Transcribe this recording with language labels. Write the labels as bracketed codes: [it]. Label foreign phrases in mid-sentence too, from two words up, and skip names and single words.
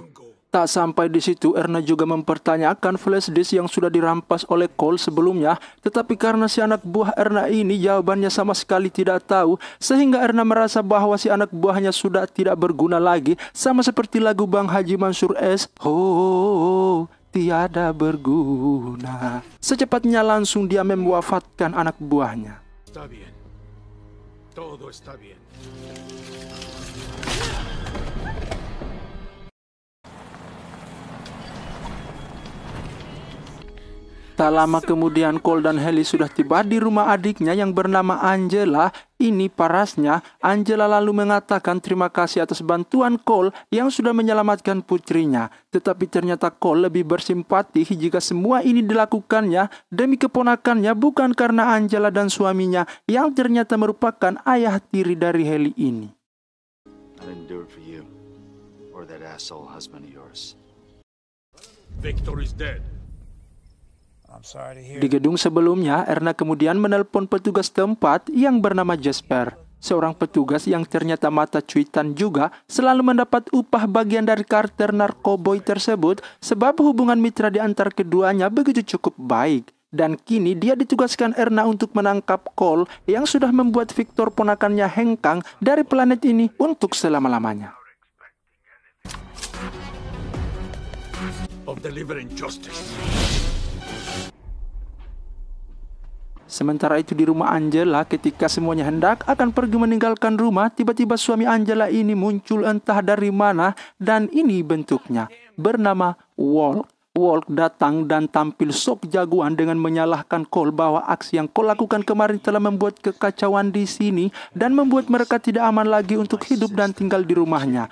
[id] Tak sampai di situ, Erna juga mempertanyakan flash disk yang sudah dirampas oleh Cole sebelumnya, tetapi karena si anak buah Erna ini jawabannya sama sekali tidak tahu, sehingga Erna merasa bahwa si anak buahnya sudah tidak berguna lagi, sama seperti lagu Bang Haji Mansur S, "Oh, tiada berguna." Secepatnya langsung dia mewafatkan anak buahnya. [es] Está bien. Todo está bien. [id] Tak lama kemudian Cole dan Haley sudah tiba di rumah adiknya yang bernama Angela. Ini parasnya, Angela lalu mengatakan terima kasih atas bantuan Cole yang sudah menyelamatkan putrinya. Tetapi ternyata Cole lebih bersimpati jika semua ini dilakukannya demi keponakannya, bukan karena Angela dan suaminya yang ternyata merupakan ayah tiri dari Haley ini. [en] I didn't do it for you or that asshole husband of yours. Victor is dead. [id] Di gedung sebelumnya, Erna kemudian menelpon petugas tempat yang bernama Jasper. Seorang petugas yang ternyata mata cuitan juga selalu mendapat upah bagian dari karakter narkoboy tersebut sebab hubungan mitra di antara keduanya begitu cukup baik. Dan kini dia ditugaskan Erna untuk menangkap Cole yang sudah membuat Victor ponakannya hengkang dari planet ini untuk selama-lamanya. [en] Of delivering justice. [id] Sementara itu di rumah Angela, ketika semuanya hendak akan pergi meninggalkan rumah, tiba-tiba suami Angela ini muncul entah dari mana dan ini bentuknya bernama Walk. Walk datang dan tampil sok jagoan dengan menyalahkan Cole bahwa aksi yang Cole lakukan kemarin telah membuat kekacauan di sini dan membuat mereka tidak aman lagi untuk hidup dan tinggal di rumahnya.